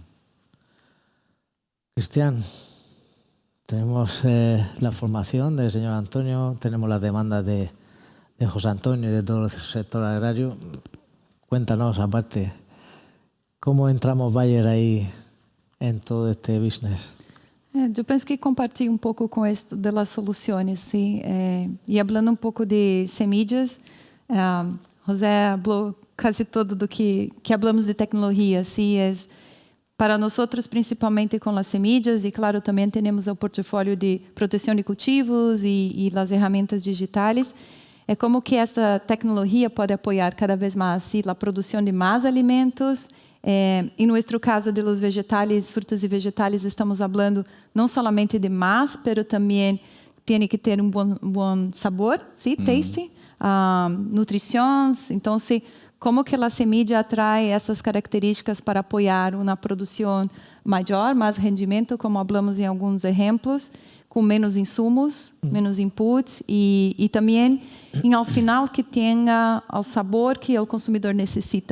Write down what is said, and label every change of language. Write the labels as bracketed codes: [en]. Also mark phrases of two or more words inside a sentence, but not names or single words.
[es] Cristian, tenemos la formación del señor Antonio, tenemos las demandas de José Antonio y de todo el sector agrario. Cuéntanos, aparte, ¿cómo entramos Bayer ahí en todo este business? [pt] Eu penso que compartilho um pouco com isso das soluções, sim. E falando um pouco de semillas, José falou quase todo do que falamos de tecnologia, sim. Para nós, principalmente com as semillas, e claro, também temos o portfólio de proteção de cultivos e as ferramentas digitais. É como que essa tecnologia pode apoiar cada vez mais sim, a produção de mais alimentos. Em nosso caso de [es] los vegetales, [pt] frutas e vegetales, estamos falando não somente de más, pero também tem que ter bom sabor, sim, taste, nutrição. Então, como que a semilla atrai essas características para apoiar uma produção maior, mais rendimento, como falamos em alguns exemplos, com menos insumos, menos inputs e também, ao final, que tenha o sabor que o consumidor necessita.